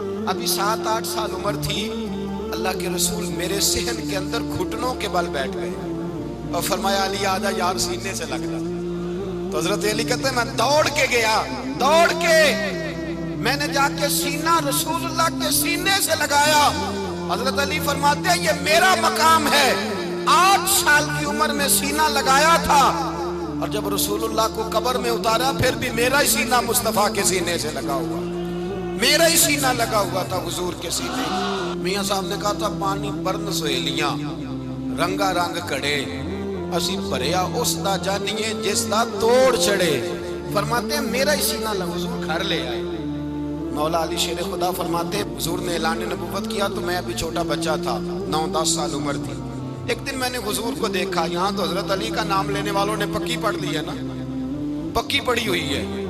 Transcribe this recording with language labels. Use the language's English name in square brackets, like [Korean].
[Urdu] ابھی 7-8 سال عمر تھی، اللہ کے رسول میرے صحن کے اندر گھٹنوں کے بل بیٹھ گئے اور فرمایا علی آجا یار سینے سے لگ جا۔ تو حضرت علی کہتے ہیں میں دوڑ کے گیا، دوڑ کے میں نے جا کے سینہ رسول اللہ کے سینے سے لگایا۔ حضرت علی فرماتے ہیں یہ میرا مقام ہے، 8 سال کی عمر میں سینہ لگایا تھا، اور جب رسول اللہ کو قبر میں اتارا پھر بھی میرا ہی سینہ مصطفیٰ کے سینے سے لگا ہوا۔ میرا ہی سینہ لگا ہوا تھا حضور کے سینے. [Punjabi] میاں صاحب نے کہا تھا پانی برن سہیلیاں رنگا رنگ کڑے اسی بھریا اس دا جانیے جس دا توڑ چڑے. [Urdu] فرماتے ہیں میرا ہی سینہ لگا. حضور گھر لے آئے. مولا علی شیر خدا فرماتے ہیں حضور نے اعلان نبوت کیا تو میں ابھی چھوٹا بچہ تھا, 9-10 سال عمر تھی. ایک دن میں نے حضور کو دیکھا. یہاں تو حضرت علی کا نام لینے والوں نے پکی پڑھ لی ہے نا, پکی پڑھی ہوئی ہے.